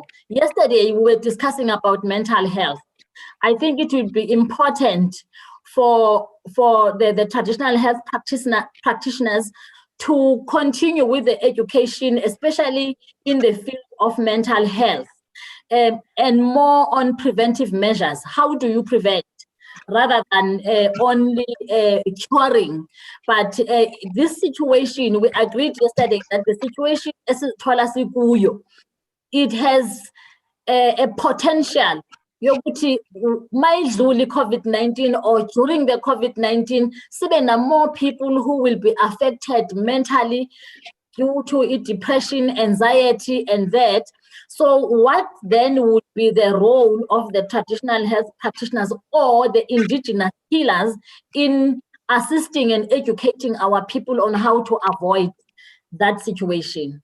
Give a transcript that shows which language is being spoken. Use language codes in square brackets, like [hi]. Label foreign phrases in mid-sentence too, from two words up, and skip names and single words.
[en] Yesterday, we were discussing about mental health. I think it would be important for the traditional health practitioners to continue with the education, especially in the field of mental health, and more on preventive measures. How do you prevent, rather than only curing? But this situation, we agreed yesterday that the situation, it has a potential. [zu] Yokuthi mayidluli [en] COVID-19 or during the COVID-19, sibe more people who will be affected mentally due to depression, anxiety, and that. So what then would be the role of the traditional health practitioners or the indigenous healers in assisting and educating our people on how to avoid that situation?